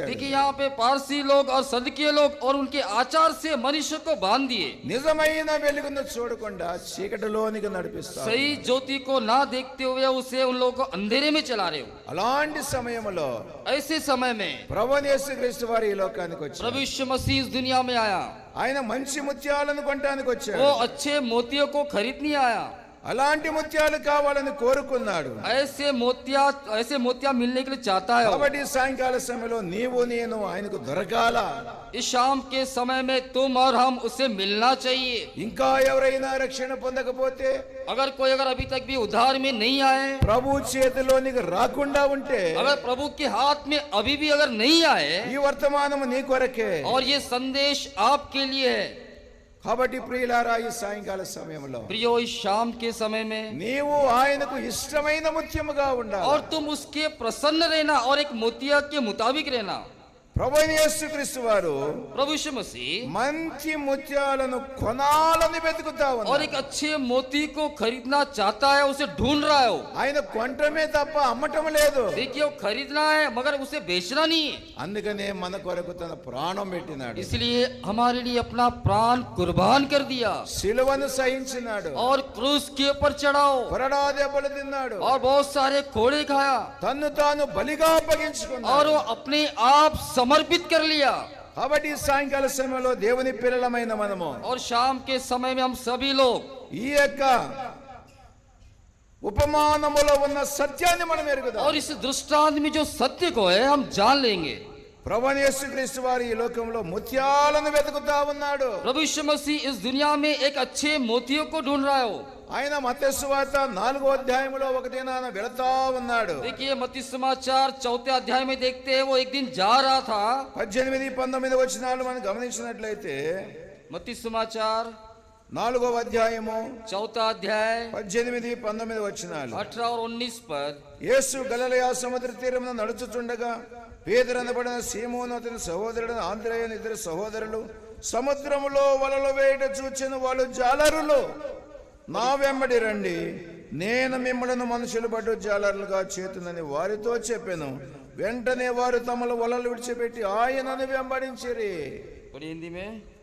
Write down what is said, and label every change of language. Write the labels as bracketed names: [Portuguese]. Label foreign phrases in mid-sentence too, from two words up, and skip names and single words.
[Hindi] देखिए, यहाँ पे पारसी लोग और सदकीय लोग और उनके आचार से मनुष्य को बांध दिए। [Telugu] నిజమైన వెలుగును చూడకుండా చీకటిలోనికి నడిపిస్తారు. [Hindi] सही ज्योति को ना देखते हुए उसे उन लोगों को अंधेरे में चला रहे हो। [Telugu] అలాంటి సమయంలో [Hindi] ऐसे समय में [Telugu] ప్రభువైన యేసుక్రీస్తు వారు ఈ లోకానికి వచ్చారు. [Hindi] प्रभु यीशु मसीह इस दुनिया में आया। [Telugu] ఆయన మంచి ముత్యాలను కొనడానికి వచ్చాడు. [Hindi] वो अच्छे मोतियों को खरीदने आया। [Telugu] అలాంటి ముత్యాలు కావాలని కోరుకున్నాడు. [Hindi] ऐसे मोतिया मिलने के लिए चाहता है। [Telugu] కాబట్టి సాయంకాల సమయంలో నీవు నేను ఆయనకు దొరకాల. [Hindi] इस शाम के समय में तुम और हम उसे मिलना चाहिए। [Telugu] ఇంకా ఎవరైనా రక్షణ పొందకపోతే, [Hindi] अगर कोई अभी तक भी उद्धार में नहीं आए, [Telugu] ప్రభు చేతిలోనికి రాకుండా ఉంటే, [Hindi] अगर प्रभु के हाथ में अभी भी अगर नहीं आए, [Telugu] ఈ వర్తమానము నీ కొరకే. [Hindi] और ये संदेश आपके लिए है। [Telugu] కాబట్టి ప్రియులారా, ఈ సాయంకాల సమయంలో [Hindi] प्रियो, इस शाम के समय में [Telugu] నీవు ఆయనకు ఇష్టమైన ముత్యముగా ఉండాలి. [Hindi] और तुम उसके प्रसन्न रहना और एक मोतिया के मुताबिक रहना। [Telugu] ప్రభువైన యేసుక్రీస్తు వారు [Hindi] प्रभु यीशु मसीह [Telugu] మంచి ముత్యాలను కొనాలని వెతుకుతా [Hindi] और [Telugu] ఉన్నారు. [Hindi] एक अच्छे मोती को खरीदना चाहता है, उसे ढूंढ रहा है वो। [Telugu] ఆయన కొనటమే తప్ప అమ్మటం లేదు. [Hindi] देखिए, वो खरीदना है मगर उसे बेचना नहीं है। [Telugu] అందుకనే మన కొరకు తన ప్రాణం పెట్టినాడు. [Hindi] इसलिए हमारे लिए अपना प्राण कुर्बान कर दिया [Telugu] సిలువను సహించినాడు. [Hindi] और क्रूस के ऊपर चढ़ाओ [Telugu] కొరడా దెబ్బలు తిన్నాడు. [Hindi] और बहुत सारे कोड़े खाया [Telugu] తన్ను తాను బలిగా అప్పగించుకున్నాడు. [Hindi] और वो अपने आप समर्पित कर लिया। [Telugu] కాబట్టి ఈ సాయంకాల సమయంలో దేవుని పిల్లలమైన మనము [Hindi] और शाम के समय में हम सभी लोग [Telugu] ఈ యొక్క ఉపమానములో ఉన్న సత్యాన్ని మనం ఎరుగుదాం. [Hindi] और इस दृष्टांत में जो सत्य को है हम जान लेंगे। [Telugu] ప్రభువైన యేసుక్రీస్తు వారు ఈ లోకంలో ముత్యాలను వెతుకుతా ఉన్నాడు. [Hindi] प्रभु यीशु मसीह इस दुनिया में एक अच्छे मोतियों को ढूंढ रहा हो। [Telugu] ఆయన మత్తయి సువార్త 4వ అధ్యాయంలో ఒక దినాన వెళతా ఉన్నాడు. [Hindi] देखिए, मत्ती समाचार 4 अध्याय में देखते हैं वो एक दिन जा रहा था। [Telugu] 18, 19 వచనాలు మనం గమనించినట్లయితే, [Hindi] मत्ती समाचार [Telugu] 4వ అధ్యాయము [Hindi] 4 अध्याय [Telugu] 18, 19 వచనాలు. [Hindi] 18 और 19 पद। [Telugu] యేసు గలిలయ సముద్ర తీరమున నడుచుచుండగా పేతురు అనబడిన సీమోను అతని సహోదరుడు ఆంద్రేయ అను ఇద్దరు సహోదరులు సముద్రములో వలలు వేయట చూచిన వాళ్ళు జాలరులు, నా వెంబడి రండి, నేను మిమ్మలను మనుషులు పట్టు జాలరులుగా చేతునని వారితో చెప్పాను. వెంటనే వారు తమల వలలు విడిచిపెట్టి ఆయనను వెంబడించిరి. [Hindi] पढ़िए हिंदी में।